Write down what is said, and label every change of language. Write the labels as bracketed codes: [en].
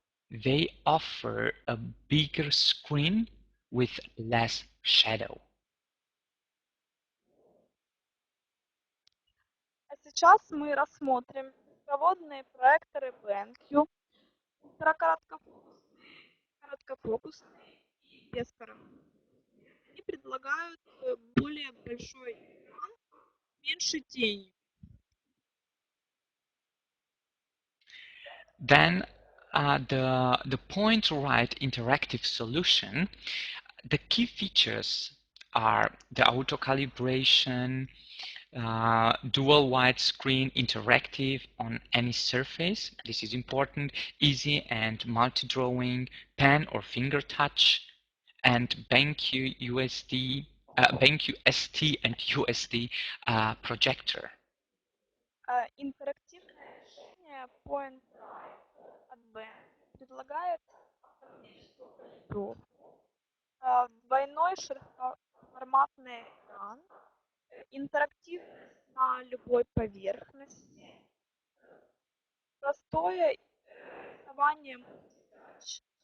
[en] They offer a bigger screen with less shadow. [ru] А сейчас мы рассмотрим беспроводные проекторы BenQ, короткофокусные и бескороткофокусные. Они предлагают более большой экран, меньше тени. [en] Then the point right interactive solution, the key features are the auto calibration, dual widescreen interactive on any surface. This is important. Easy and multi-drawing, pen or finger touch, and BenQ USD BenQ ST and USD projector. [ru] Интерактивное решение Point от BenQ предлагает автоматическую калибровку, двойной широкоформатный экран, интерактивность на любой поверхности, простое рисование мультитач.